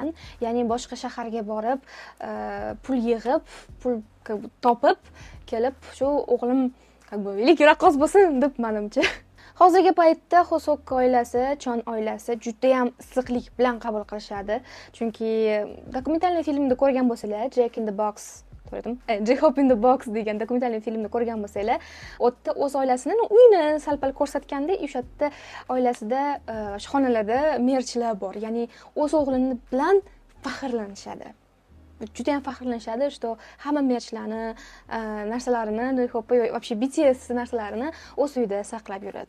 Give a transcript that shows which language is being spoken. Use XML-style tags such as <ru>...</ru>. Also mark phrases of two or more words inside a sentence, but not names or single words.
<uz>Ya'ni boshqa shaharga borib, pul yig'ib, pul topib kelib, shu o'g'lim veliki raqqos bo'lsin deb menimcha. Hozirgi paytda Hosok oilasi, Chon oilasi juda ham issiqlik bilan qabul qilishadi. Chunki dokumentalniy filmda ko'rgan bo'lsanglar, Jack in the Box, J-Hope in the Box degan dokumentalniy filmda ko'rgan bo'lsanglar, o'tda o'z oilasini uyini salpal ko'rsatganda, o'sha yerda oilasida xonalarda merchlar bor. Ya'ni o'z o'g'lini bilan faxrlanishadi. Juda ham faxrlanishadi, что hamma merchlarni, narsalarini, J-Hope вообще BTS narsalarini o'z uyida saqlab yuradi.</uz>